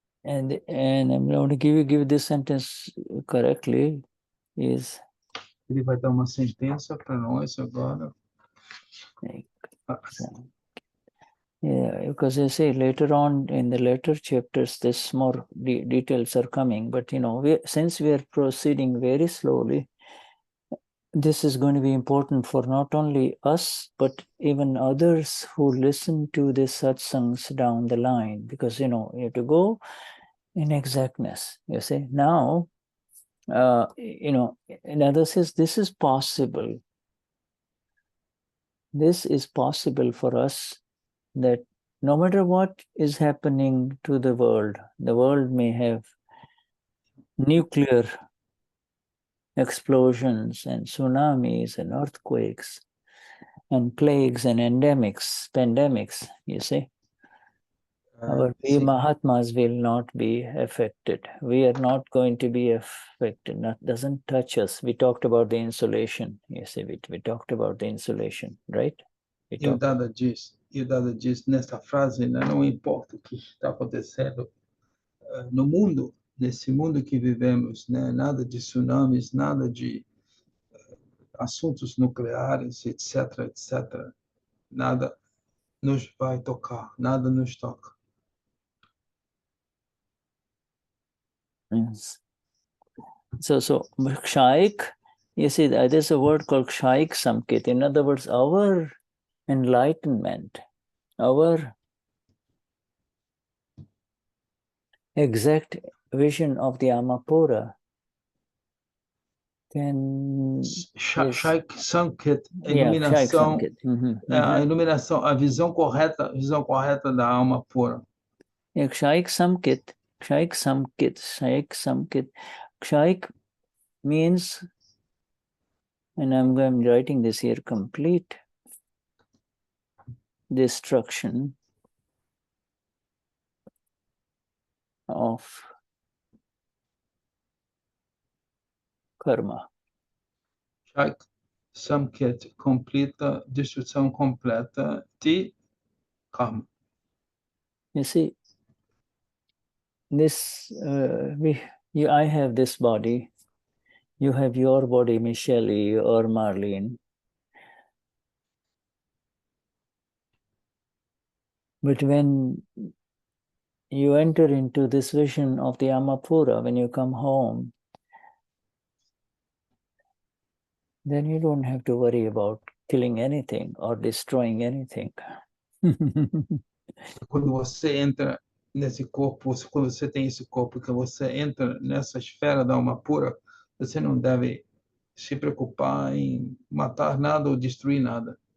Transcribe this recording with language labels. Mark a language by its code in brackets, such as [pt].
[en] And I'm going to give this sentence correctly. [pt] Ele vai dar uma sentença para nós agora. [en] Yeah, because you see later on in the later chapters, this more details are coming. But since we are proceeding very slowly, this is going to be important for not only us, but even others who listen to the satsangs down the line. Because you have to go in exactness. You see now, another says this is possible. This is possible for us. That no matter what is happening to the world may have nuclear explosions and tsunamis and earthquakes and plagues and pandemics, you see. We Mahatmas will not be affected. We are not going to be affected. That doesn't touch us. We talked about the insulation, you see. We talked about the insulation, right? [pt] E o Dada diz nessa frase, não importa o que está acontecendo no mundo, nesse mundo que vivemos, nada de tsunamis, nada de assuntos nucleares, etc., etc. Nada nos vai tocar, nada nos toca. [en] Yes. So Kshaik, you see, there's a word called Kshaik Samkit. In other words, our enlightenment, our exact vision of the Amapura can... [pt] Shaik Samkit, a [en] Yeah, Kshaik [pt] iluminação, [en] Samkit. [pt] a iluminação, a visão correta da alma pura. [en] Yeah, Kshaik Samkit, Kshaik Samkit, Kshaik Samkit. Kshaik means, and I'm writing this here, complete destruction of karma. [pt] Shaik Samkit, completa, destruição completa de karma. [en] You see, this, I have this body, you have your body, Michelle or Marlene. But when you enter into this vision of the Amapura, when you come home, then you don't have to worry about killing anything or destroying anything. [pt] Quando você entra nesse corpo, quando você tem esse corpo, que você entra nessa esfera da alma pura, você não deve se preocupar em matar nada ou destruir nada.